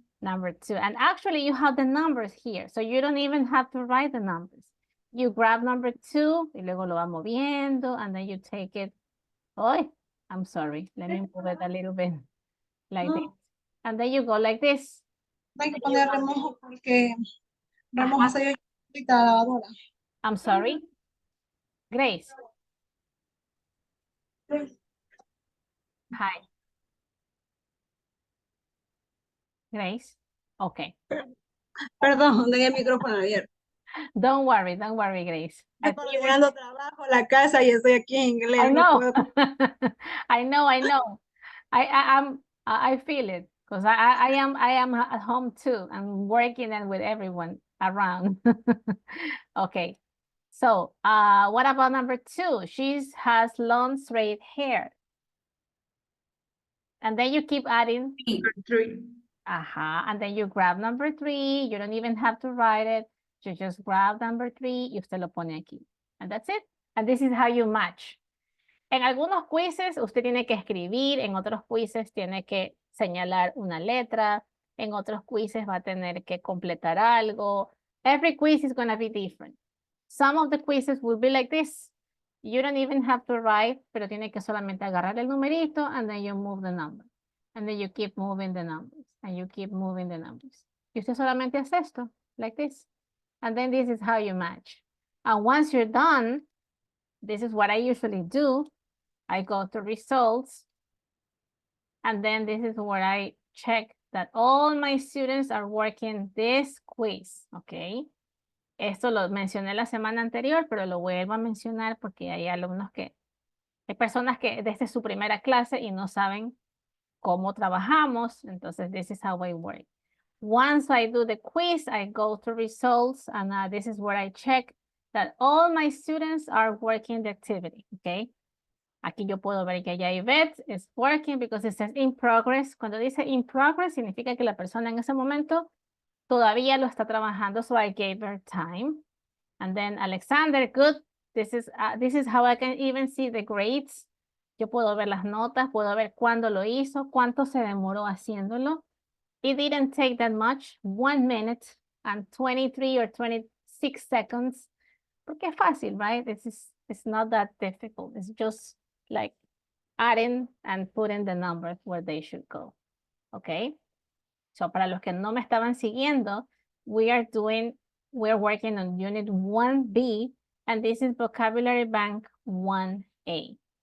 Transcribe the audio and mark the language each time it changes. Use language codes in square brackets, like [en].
[en] Number 2. And actually, you have the numbers here. So you don't even have to write the numbers. You grab number 2, [es] y luego lo va moviendo, [en] and then you take it. Oh, I'm sorry. Let me move it a little bit like this. And then you go like this. [es] Hay que poner remojo porque remojo se yo ahorita la lavadora. [en] I'm sorry. Grace. Hi. Grace. Okay. [es] Perdón, tenía el micrófono abierto. [en] Don't worry, Grace. [es] Estoy llegando trabajo a la casa y estoy aquí en inglés. [en] I [es] no puedo- [en] I know. I feel it because I am at home too. I'm working and with everyone around. Okay. So what about number 2? She has long straight hair. And then you keep adding. Three. And then you grab number 3. You don't even have to write it. You just grab number 3 [es] y usted lo pone aquí. [en] And that's it. And this is how you match. [es] En algunos quizzes usted tiene que escribir, en otros quizzes tiene que señalar una letra, en otros quizzes va a tener que completar algo. [en] Every quiz is going to be different. Some of the quizzes will be like this. You don't even have to write, [es] pero tiene que solamente agarrar el numerito [en] and then you move the number. And then you keep moving the numbers and you keep moving the numbers. [es] Y usted solamente hace esto, [en] like this. And then this is how you match. And once you're done, this is what I usually do. I go to results. And then this is where I check that all my students are working this quiz, okay? [es] Esto lo mencioné la semana anterior, pero lo vuelvo a mencionar porque hay alumnos que, hay personas que desde su primera clase y no saben cómo trabajamos. Entonces, [en] this is how I work. Once I do the quiz, I go to results, and this is where I check that all my students are working the activity, okay? [es] Aquí yo puedo ver que ya [en] Yvette is working because it says in progress. [es] Cuando dice in progress, significa que la persona en ese momento todavía lo está trabajando, [en] so I gave her time. And then Alexander, good. This is how I can even see the grades. [es] Yo puedo ver las notas, puedo ver cuándo lo hizo, cuánto se demoró haciéndolo. [en] It didn't take that much, 1 minute and 23 or 26 seconds. [es] Porque es fácil, [en] right? It's not that difficult. It's just like adding and putting the numbers where they should go. Okay? So [es] para los que no me estaban siguiendo, [en] we're working on unit 1B, and this is vocabulary bank 1A.